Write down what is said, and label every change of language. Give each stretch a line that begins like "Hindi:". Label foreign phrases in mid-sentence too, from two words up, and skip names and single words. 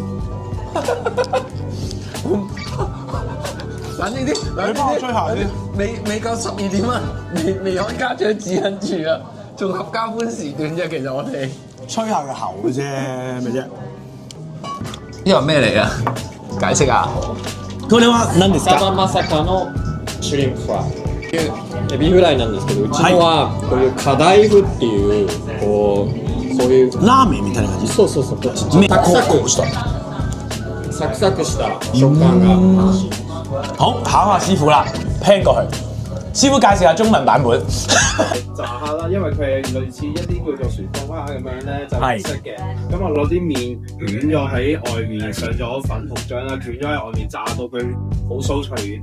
Cantonese: 冷靜啲，你幫我吹下先。未夠12點啊！未開家長指引住啊！仲合家歡時段啫，其實我哋吹下個喉啫，咩啫？呢個咩嚟啊？解釋啊！
Japanese: これは何ですサか？バまさかのシュリンプフライ。エビフライなんですけど、うちのはこういうカダイフっていうこういうラーメンみたいな感じ。そうそうそう、こっちめサクサクした。サクサクした食感が。
Cantonese: 好，考下師傅啦，聽過去。師傅介紹下中文版本。炸蝦啦，因為佢係類似一啲叫做旋風蝦咁樣咧，就係色嘅。咁我攞啲麵捲咗喺外面，上咗粉紅醬啦，捲咗喺外面炸到佢好酥脆嘅。